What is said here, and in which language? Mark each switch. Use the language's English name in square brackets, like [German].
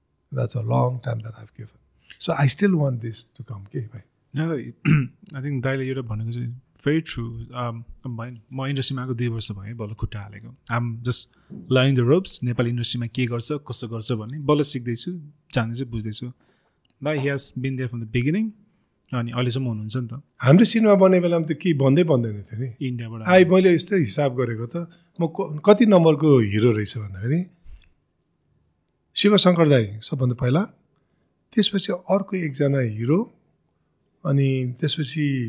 [English] That's a long time that I've given. So I still want this to come. Okay, bye. No, I think [Nepali] दाइले एउटा भनेको चाहिँ [English] very true. [Nepali] म इन्डस्ट्रीमा आएको 2 वर्ष भयो बल्ल खुट्टा हालेको. [English] I'm just learning the ropes. [Nepali] Nepali इन्डस्ट्रीमा के गर्छ कसो गर्छ भन्ने बल्ल सिक्दैछु जान्दैछु बुझ्दैछु. [English] दाइ he has been there from the beginning. [Nepali] अनि अहिलेसम्म हुनुहुन्छ नि त. हाम्रो सिनेमा बन्ने बेलामा त के भन्दै भन्दैन थियो नि इन्डियाबाट. मैले यस्तो हिसाब गरेको त म कति नम्बरको हिरो रहेछ भन्दाखेरि शिवशङ्कर दाई सबभन्दा पहिला त्यसपछि अर्को एकजना हिरो अनि त्यसपछि